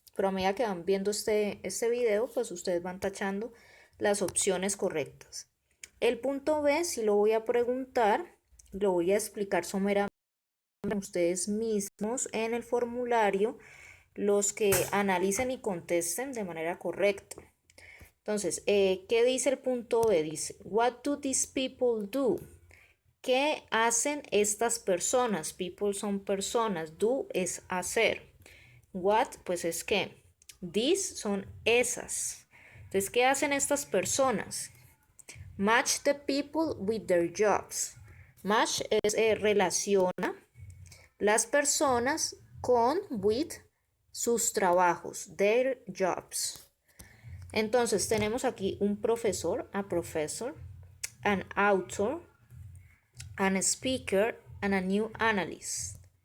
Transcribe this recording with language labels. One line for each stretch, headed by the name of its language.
Spanish: Pero a medida que van viendo este video, pues ustedes van tachando las opciones correctas. El punto B, si lo voy a preguntar, lo voy a explicar someramente ustedes mismos en el formulario, los que analicen y contesten de manera correcta. Entonces, ¿qué dice el punto B? Dice,
English: what do these people do?
Spanish: ¿Qué hacen estas personas? People son personas, do es hacer. What, pues es qué. These son esas. Entonces, ¿qué hacen estas personas?
English: Match the people with their jobs.
Spanish: Match es relaciona las personas con with sus trabajos,
English: their jobs.
Spanish: Entonces tenemos aquí un profesor,
English: a professor, an author, an speaker, and a new analyst.